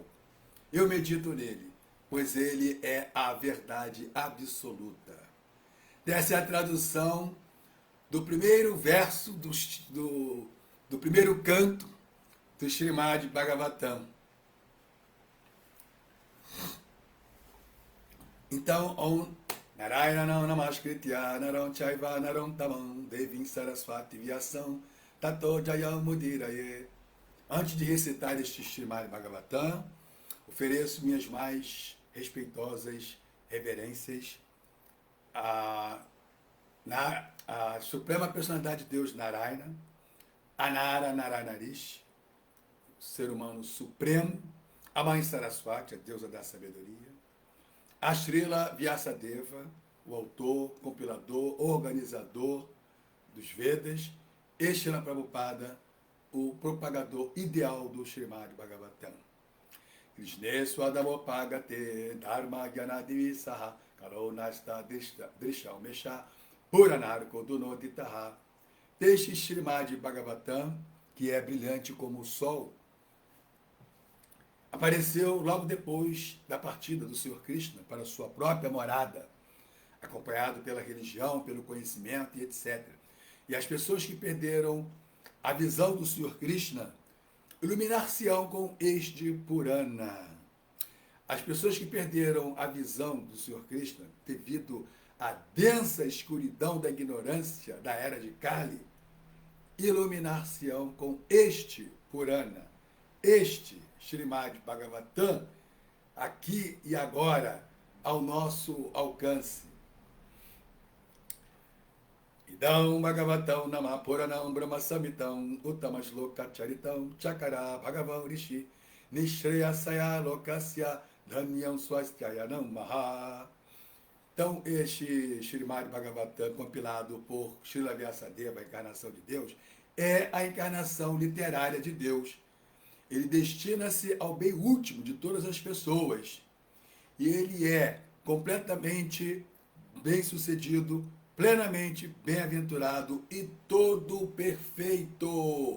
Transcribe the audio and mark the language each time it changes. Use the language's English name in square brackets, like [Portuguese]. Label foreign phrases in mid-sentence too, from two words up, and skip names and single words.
[Portuguese] Eu medito nele, pois ele é a verdade absoluta. Essa é a tradução do primeiro verso do primeiro canto do Srimad Bhagavatam. Então, [Sanskrit] Om Narayanam Namaskritya Naram Chaiva Naram Tamam Devim Saraswati Vyasam Tato Jayam Mudiraye. [Portuguese] Antes de recitar este Srimad Bhagavatam, ofereço minhas mais respeitosas reverências à Suprema Personalidade de Deus Narayana, Anara Naranarish, ser humano supremo, a Mãe Saraswati, a deusa da sabedoria, a Srila Vyasadeva, o autor, compilador, organizador dos Vedas, e Srila Prabhupada, o propagador ideal do Srimad Bhagavatam. [Sanskrit] Krishne Swadamopagate Dharma Gyanadivisaha Karonasta Drisham Mesha Puranarko Dunoditaha. [Portuguese] Este Srimad Bhagavatam, que é brilhante como o sol, apareceu logo depois da partida do Senhor Krishna para sua própria morada, acompanhado pela religião, pelo conhecimento e etc. E as pessoas que perderam a visão do Senhor Krishna iluminar-se-ão com este Purana. As pessoas que perderam a visão do Senhor Krishna devido à densa escuridão da ignorância da era de Kali, iluminar-se-ão com este Purana, este Srimad Bhagavatam, aqui e agora, ao nosso alcance. [Sanskrit] Idam Bhagavatam Nama Puranam Brahma Samitam Utamashloka Charitam Chakara Bhagavan Rishi Nishreyasaya Lokasya Dhanyam Swastyayanam Maha. [Portuguese] Então, este Srimad Bhagavatam, compilado por Srila Vyasadeva, a encarnação de Deus, é a encarnação literária de Deus. Ele destina-se ao bem último de todas as pessoas. E ele é completamente bem-sucedido, plenamente bem-aventurado e todo perfeito.